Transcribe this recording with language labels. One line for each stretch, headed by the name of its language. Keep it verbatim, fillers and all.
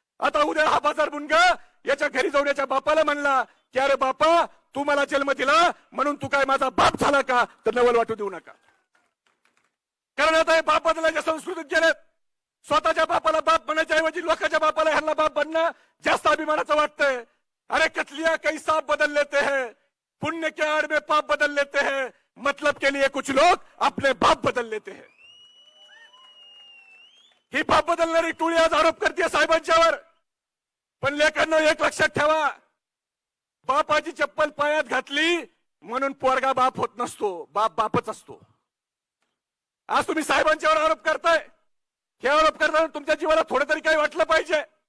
Marathi: आता उद्या हा बाजार बुणगा याच्या घरी जाऊन याच्या बापाला म्हणला की अरे बापा तू मला जन्म दिला म्हणून तू काय माझा बाप झाला का? तर नवल वाटू देऊ नका, कारण आता हे बाप बदलायच्या संस्कृतीत गेलेत. स्वतःच्या बापाला बाप म्हणायच्या ऐवजी लोकांच्या बापाला ह्यांना बाप बनणं जास्त अभिमानाचं वाटतंय.
Hindi: अरे कतलिया कई साफ बदल लेते हैं, पुण्य के आड़ में पाप बदल लेते हैं, मतलब के लिए कुछ लोग अपने बाप बदल लेते हैं.
Marathi: ही बाप बदलणारी टोळी आज आरोप करते साहेबांच्यावर. पण लेखांना एक लक्षात ठेवा, बापाची चप्पल पायात घातली म्हणून पोरगा बाप होत नसतो, बाप बापच असतो. आज तुम्ही साहेबांच्यावर आरोप करताय, हे आरोप करताना तुमच्या जीवाला थोडं तरी काही वाटलं पाहिजे.